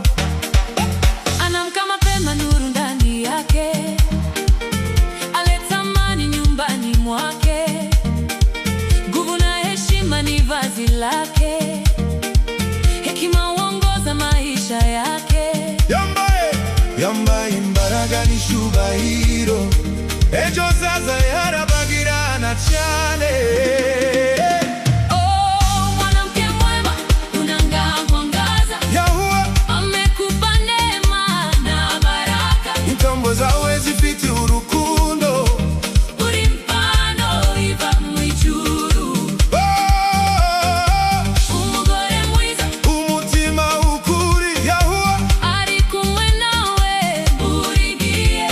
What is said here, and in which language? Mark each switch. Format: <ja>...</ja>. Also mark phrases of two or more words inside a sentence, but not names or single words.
<sw>Anamka mapema, nuru ndani yake, aleta amani nyumbani mwake. Nguvu na heshima ni vazi lake, hekima huongoza maisha yake.</sw> <rw>Yambaye imbaraga n'ishubahiro, ejo hazaza yarabagirana cyane.</rw> <sw>Mwanamke mwema, unang'aa mwangaza. Yahuwa amekupa neema na baraka.</sw> <rw>intambo zawe zifite urukundo, uri mpano iva mw'ijuru. Umugore mwiza, umutima ukuri. Yahuwa ari kumwe nawe buri gihe.</rw>